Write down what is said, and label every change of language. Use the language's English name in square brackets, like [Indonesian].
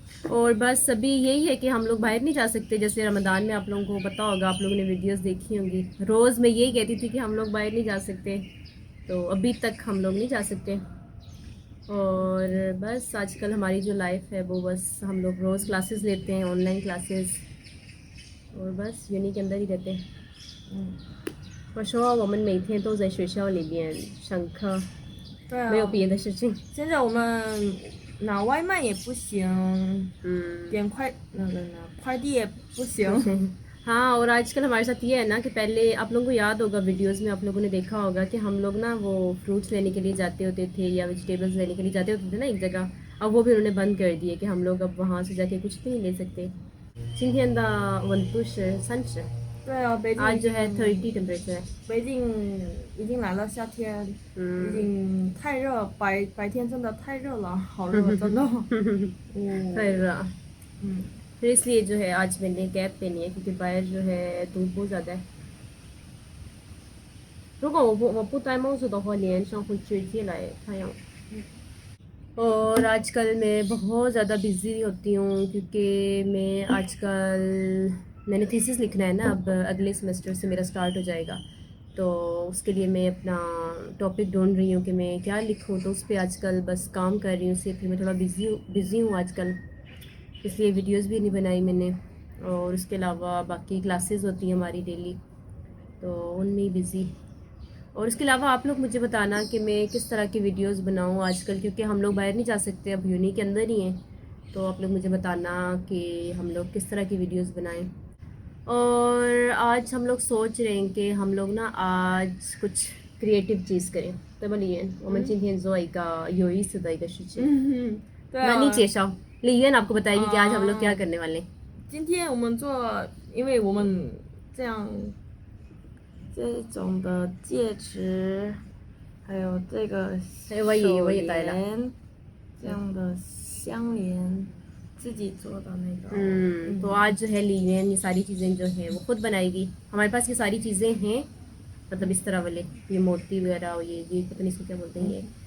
[Hindi] और बस अभी यही है कि हम लोग बाहर नहीं जा सकते। जैसे रमज़ान में आप लोगों को पता होगा, आप लोगों ने वीडियोस देखी होंगी, रोज़ मैं यही कहती थी कि हम लोग बाहर नहीं जा सकते, तो अभी तक हम लोग नहीं जा सकते। और बस आजकल हमारी जो लाइफ है वो बस हम लोग रोज़ क्लासेस लेते हैं, ऑनलाइन क्लासेस, और बस यूनी के अंदर ही रहते हैं। [Chinese] 我说我们每天都在学校里面上课，对啊，没有别的事情。现在我们拿外卖也不行，点快递也不行。 [Hindi] हाँ, और आजकल हमारे साथ ये है ना कि पहले आप लोगों को याद होगा, वीडियोस में आप लोगों ने देखा होगा कि हम लोग ना वो फ्रूट्स लेने के लिए जाते होते थे या वेजिटेबल्स लेने के लिए जाते होते थे ना एक जगह। अब वो भी उन्होंने बंद कर दिए कि हम लोग अब वहाँ से जाके कुछ भी नहीं ले सकते। [Chinese] 今天的温度是30，对啊，北京 [Hindi] आज जो है 30 टेम्परेचर है। [Chinese] 北京已经来了夏天，已经太热，白天真的太热了，好热，真的。 [Hindi] फिर 嗯， फिर इसलिए जो है आज मैंने कैप पहनी है, क्योंकि बाहर जो है धूप बहुत ज़्यादा है। [Chinese] 如果我不戴帽子的话，脸上会直接来太阳。 [Hindi] और आजकल मैं बहुत ज़्यादा बिज़ी होती हूँ, क्योंकि मैं आजकल मैंने थीसिस लिखना है ना, अब अगले सेमेस्टर से मेरा स्टार्ट हो जाएगा, तो उसके लिए मैं अपना टॉपिक ढूंढ रही हूँ कि मैं क्या लिखूँ। तो उस पर आजकल बस काम कर रही हूँ, इसलिए फिर मैं थोड़ा बिज़ी हूँ आजकल, इसलिए वीडियोस भी नहीं बनाई मैंने। और उसके अलावा बाकी क्लासेस होती हैं हमारी डेली, तो उनमें बिज़ी। और इसके अलावा आप लोग मुझे बताना कि मैं किस तरह की वीडियोस बनाऊं आजकल, क्योंकि हम लोग बाहर नहीं जा सकते, अब यूनी के अंदर ही हैं। तो आप लोग मुझे बताना कि हम लोग किस तरह की वीडियोस बनाएं। और आज हम लोग सोच रहे हैं कि हम लोग ना आज कुछ क्रिएटिव चीज़ करें। तो बोलिए, [Chinese] 我们今天做一个有意思的一个事情。对那你啊。介绍， [Hindi] 李渊 आपको बताएगी कि आज हम लोग क्या करने वाले हैं। [Chinese] 今天我们做，因为我们这种的戒指，还有这个手我也带了。链，这样的项链，自己做的那个。 [Hindi] तो आज जो है लीवेन ये सारी चीज़ें जो है वो खुद बनाएगी। हमारे पास ये सारी चीज़ें हैं, मतलब इस तरह वाले ये मोती वगैरह, और ये पता नहीं इसको क्या बोलते हैं ये।